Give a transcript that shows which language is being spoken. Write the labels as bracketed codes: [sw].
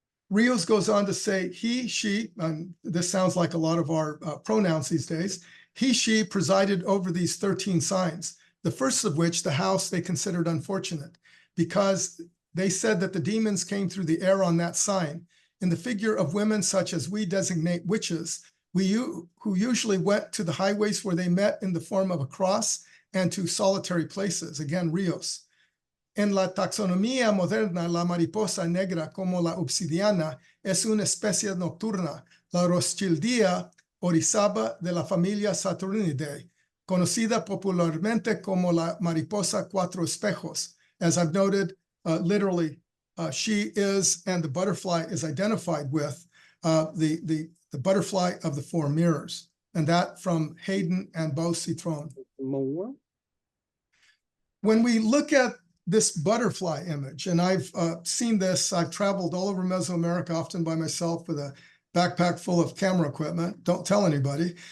[en] Rios goes on to say, he, she, and this sounds like a lot of our pronouns these days, he, she presided over these 13 signs, the first of which, the house, they considered unfortunate because they said that the demons came through the air on that sign in the figure of women such as we designate witches, who usually went to the highways where they met in the form of a cross and to solitary places, again, Rios. [es] En la taxonomía moderna, la mariposa negra como la obsidiana es una especie nocturna, la Rothschildia orizaba de la familia Saturnidae, conocida popularmente como la mariposa cuatro espejos. [en] As I've noted, literally, she is, and the butterfly is identified with the butterfly of the four mirrors, and that from Hayden and Beau Citron. When we look at this butterfly image, and I've seen this, I've traveled all over Mesoamerica, often by myself with a backpack full of camera equipment. Don't tell anybody.